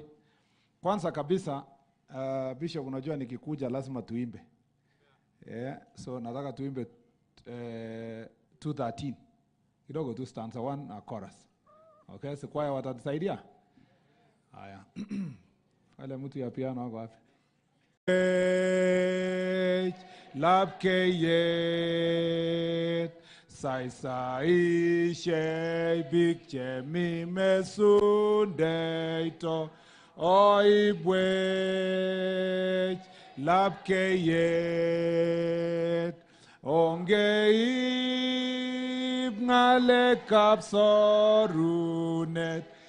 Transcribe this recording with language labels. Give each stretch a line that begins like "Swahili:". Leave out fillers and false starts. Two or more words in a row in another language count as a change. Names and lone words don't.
Swahili: Kwanza kabisa, Bishop, unajua nikikuja lazima tuimbe.
English: Yeah, so
Swahili: nataka tuimbe 213. Kidogo tu stanza 1 na chorus.
English: Okay, so
Swahili: kwaya watatusaidia? Haya. Wale mtu ya piano wako wapi?
Kalenjin: Lapkeyet sai shebik chemi mesundeito oibwech lapkeyet ongeib ngalekab sorunet